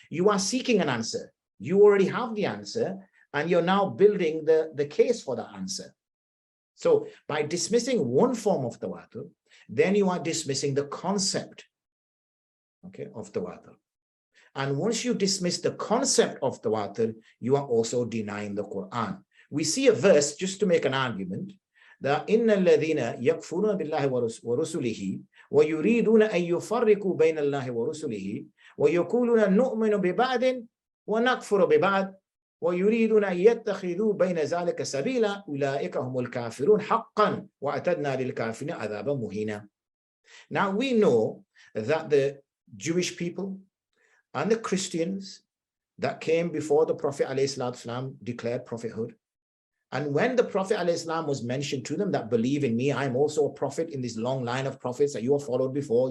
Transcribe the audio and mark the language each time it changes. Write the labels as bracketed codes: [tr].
[en] You are seeking an answer. You already have the answer, and you're now building the case for that answer. So by dismissing one form of tawatur, then you are dismissing the concept, okay, of tawatur. And once you dismiss the concept of tawatur, you are also denying the Quran. We see a verse, just to make an argument, that [ar] إِنَّ الَّذِينَ يَكْفُرُونَ بِاللَّهِ وَرُسُلِهِ وَيُرِيدُونَ أَن يُفَرِّقُوا بَيْنَ اللَّهِ وَرُسُلِهِ وَيَقُولُونَ نُؤْمِنُ بِبَعْضٍ وَنَكْفُرُ بِبَعْضٍ وَيُرِيدُونَ أَن يَتَّخِذُوا بَيْنَ ذَلِكَ سَبِيلًا أُولَٰئِكَ هُمُ الْكَافِرُونَ حَقًّا وَأَعْتَدْنَا لِلْكَافِرِينَ عَذَابًا مُهِينًا. [en] Now we know that the Jewish people and the Christians that came before the Prophet ﷺ declared prophethood. And when the Prophet ﷺ was mentioned to them that believe in me, I'm also a prophet in this long line of prophets that you have followed before.